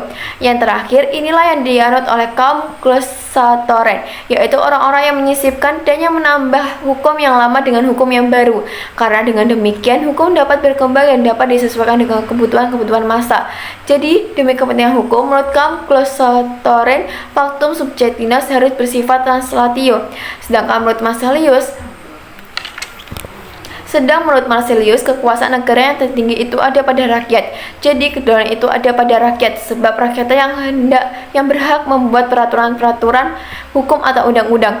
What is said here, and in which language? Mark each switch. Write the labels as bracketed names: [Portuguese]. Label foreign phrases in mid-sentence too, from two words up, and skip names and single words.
[Indonesian] Yang terakhir, inilah yang dianut oleh kaum glosatoren, yaitu orang-orang yang menyisipkan dan yang menambah hukum yang lama dengan hukum yang baru. Karena dengan demikian, hukum dapat berkembang dan dapat disesuaikan dengan kebutuhan masa. Jadi, demi kepentingan hukum, menurut kaum glosatoren, [Latin] factum subjectinus [Indonesian] harus bersifat translatio. Sedangkan menurut Marcellus, kekuasaan negara yang tertinggi itu ada pada rakyat. Jadi kedaulatan itu ada pada rakyat, sebab rakyatlah yang berhak membuat peraturan-peraturan hukum atau undang-undang.